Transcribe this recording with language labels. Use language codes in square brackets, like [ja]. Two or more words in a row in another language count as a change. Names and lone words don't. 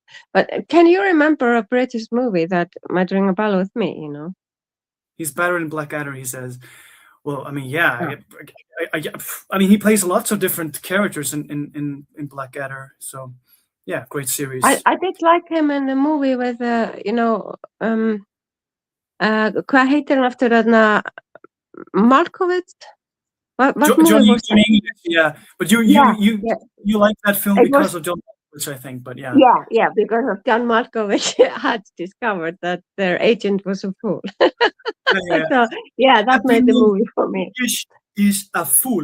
[en] But can you remember a British movie that might ring a bell with me, you know? he's better in Blackadder, he says. Well, I mean, yeah. Yeah. I mean, he plays lots of different characters in Blackadder. So, yeah, great series. I did like him in the movie with, you know, [is] hvað heitir hann aftur þarna, Malkovich? [en] What movie Johnny was that? English, yeah. But you like that film because of John Malkovich, I think. But yeah. Yeah, because of John Malkovich had discovered that their agent was a fool. Yeah. So yeah, that made the movie for me. English is a fool.